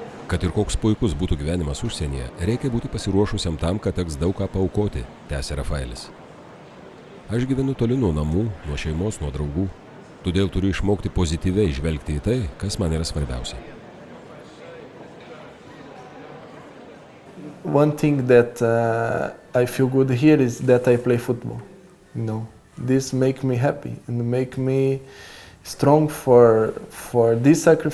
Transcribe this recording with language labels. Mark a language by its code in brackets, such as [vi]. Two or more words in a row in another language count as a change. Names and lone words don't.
[lt] Kad ir koks puikus būtų gyvenimas užsienyje, reikia būti pasiruošusiam tam, kad teks daug ką paaukoti, tęsė Rafaelis. Aš gyvenu toli nuo namų, nuo šeimos, nuo draugų, todėl turiu išmokti pozityviai žvelgti į tai, kas man yra svarbiausia. [en] One thing that I feel good here is that I play football. You know, this make me happy and make me strong for this sacrifice.